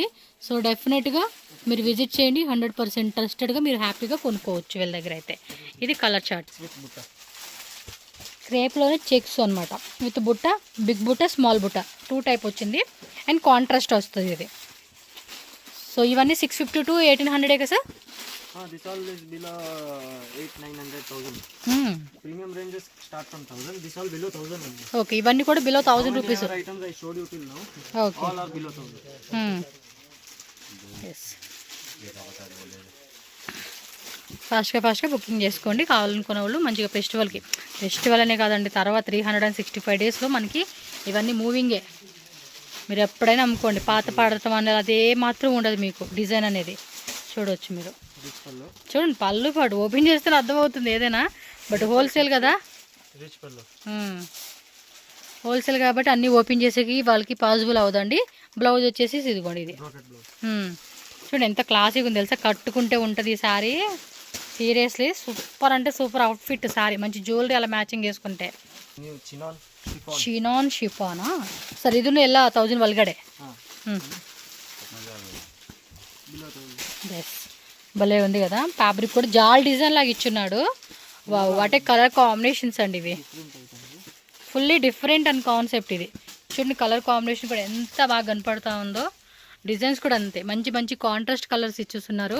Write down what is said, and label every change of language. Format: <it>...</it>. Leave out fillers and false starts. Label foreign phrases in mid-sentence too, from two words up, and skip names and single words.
<en>so definitely</en> <te>మీరు విజిట్ చేయండి, 100% ట్రస్టెడ్గా మీరు హ్యాపీగా కొనుక్కోవచ్చు వీళ్ళ దగ్గర అయితే. ఇది</te> <en>colour chart,</en> <te>క్రేప్లోనే చెక్స్ అనమాట, విత్ బుట్ట, బిగ్ బుట్ట, స్మాల్ బుట్ట 2 టైప్ వచ్చింది.</te> <en>and contrast</en> <te>వస్తుంది ఇది. సో ఇవన్నీ 650 to 1800 కదా సార్?</te> <en>This all is below 800-900,000. Premium ranges start from 1000. This all below 1000 only.</en> <te>Okay, ఇవన్నీ కూడా</te> <en>below 1000 rupees. Items I showed you till now. Okay. All are below 1000. Yes.</en> <te>ఫాస్ట్గా బుకింగ్ చేసుకోండి కావాలనుకునే వాళ్ళు. మంచిగా ఫెస్టివల్ అనే కాదండి, తర్వాత 365 daysలో మనకి ఇవన్నీ మూవింగే. మీరు ఎప్పుడైనా అమ్ముకోండి, పాత పాడటం అనేది అదే మాత్రం ఉండదు మీకు. డిజైన్ అనేది చూడవచ్చు మీరు. చూడండి పళ్ళు పాటు ఓపెన్ చేస్తే అర్థమవుతుంది ఏదైనా,</te> <en>but wholesale</en> <te>కదా, హోల్సేల్ కాబట్టి అన్నీ ఓపెన్ చేసేకి వాళ్ళకి పాసిబుల్ అవుదండి. బ్లౌజ్ వచ్చేసి ఇదిగోండి ఇది. చూడండి ఎంత క్లాసీగా ఉంది తెలుసా, కట్టుకుంటే ఉంటుంది ఈ శారీ.</te> <en>seriously super</en> <te>అంటే</te> <en>super outfit</en> <te>శారీ, మంచి జ్యువెలరీ అలా మ్యాచింగ్ చేసుకుంటే.</te> <kn>ಶಿನಾನ್ ಶಿಫಾನಾ ಸರ್ ಇದನ್ನು ಎಲ್ಲ 1000 ಒಳಗಡೆ</kn> <te>ఎస్ భలే ఉంది కదా ఫ్యాబ్రిక్ కూడా జాల్ డిజైన్ లాగా ఇచ్చున్నాడు</te> <en>what a colour combinations</en> <te>అండి ఇవి</te> <en>fully different and</en> <te>కాన్సెప్ట్ ఇది చూడండి</te> <en>colour combination</en> <te>కూడా ఎంత బాగా కనపడతా ఉందో డిజైన్స్ కూడా అంతే మంచి మంచి</te> <en>contrast colours</en> <te>ఇచ్చేస్తున్నారు</te>